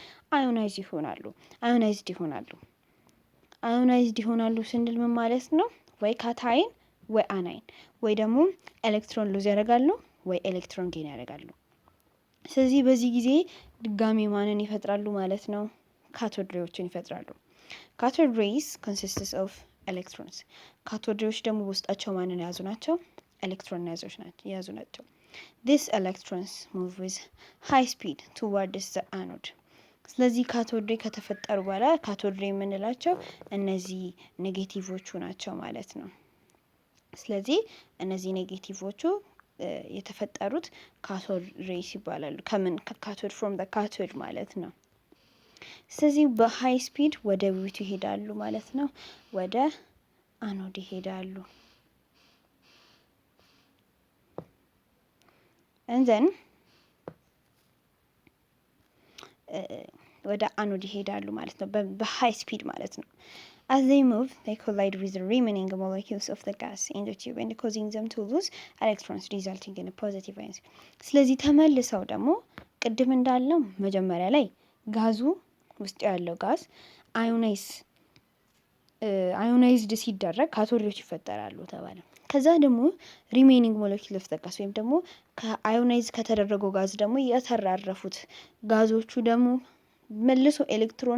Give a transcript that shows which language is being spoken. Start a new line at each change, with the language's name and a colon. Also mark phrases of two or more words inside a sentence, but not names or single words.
Amharic: አዮናይዝድ ይሆናሉ ስንል ምን ማለት ነው? ወይ ካታይን ወይ አናይን ወይ ደግሞ ኤሌክትሮን ሉዝ ያደርጋሉ ወይ ኤሌክትሮን ጌን ያደርጋሉ። ስለዚህ በዚህ ጊዜ ድጋሚ ማንን ይፈጥራሉ ማለት ነው? ካቶድ ሬዎችን ይፈጥራሉ።
English: cathode rays consists of electrons።
Amharic: ካቶድ ሬዎች ደግሞ ውስጣቸው ማንን የያዙ ናቸው? ኤሌክትሮን የያዙ ናቸው።
English: These electrons move with high speed towards the anode።
Amharic: ስለዚህ
English: cathode ray
Amharic: ከተፈጠሩ በኋላ
English: cathode ray
Amharic: የምንላቸው እነዚህ ኔጌቲቮቹ ናቸው ማለት ነው። ስለዚህ እነዚህ ኔጌቲቮቹ የተፈጠሩት
English: cathode rays
Amharic: ይባላሉ። ከምን? ከካቶድ
English: from the cathode
Amharic: ማለት ነው። ስለዚህ በሃይ ስፒድ ወደ ቢቱ ይሄዳሉ ማለት ነው። ወደ አኖድ ይሄዳሉ።
English: and then
Amharic: ወደ አኖድ ይሄዳሉ ማለት ነው በሃይ ስፒድ ማለት ነው።
English: as they move they collide with the remaining molecules of the gas in the tube and causing them to lose electrons resulting in a positive ion.
Amharic: ስለዚህ ተመልሰው ደግሞ ቅድም እንዳለው መጀመሪያ ላይ ጋዙ ውስጥ ያለው ጋዝ አዮናይዝድ ሲደረግ ካቶዶች ይፈጠራሉ ተባለ። ከዛ ደግሞ ሪሜኒንግ
English: molecule of the gas
Amharic: ወይም ደግሞ ከአዮናይዝ ከተደረገው ጋዝ ደግሞ የተራረፉት ጋዞቹ ደግሞ መልሶ ኤሌክትሮን